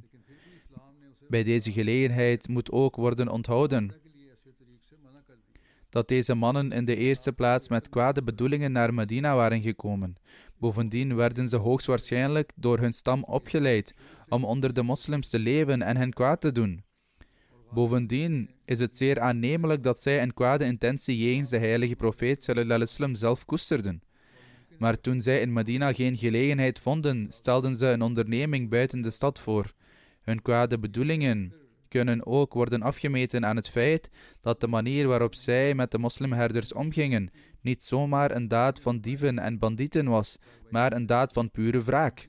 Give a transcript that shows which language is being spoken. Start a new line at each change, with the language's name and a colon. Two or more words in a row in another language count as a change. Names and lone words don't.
Dutch: Bij deze gelegenheid moet ook worden onthouden dat deze mannen in de eerste plaats met kwade bedoelingen naar Medina waren gekomen. Bovendien werden ze hoogstwaarschijnlijk door hun stam opgeleid om onder de moslims te leven en hen kwaad te doen. Bovendien is het zeer aannemelijk dat zij een kwade intentie jegens de heilige profeet
Arabic: صلى الله عليه وسلم
Dutch: zelf koesterden. Maar toen zij in Medina geen gelegenheid vonden, stelden ze een onderneming buiten de stad voor. Hun kwade bedoelingen kunnen ook worden afgemeten aan het feit dat de manier waarop zij met de moslimherders omgingen niet zomaar een daad van dieven en bandieten was, maar een daad van pure wraak.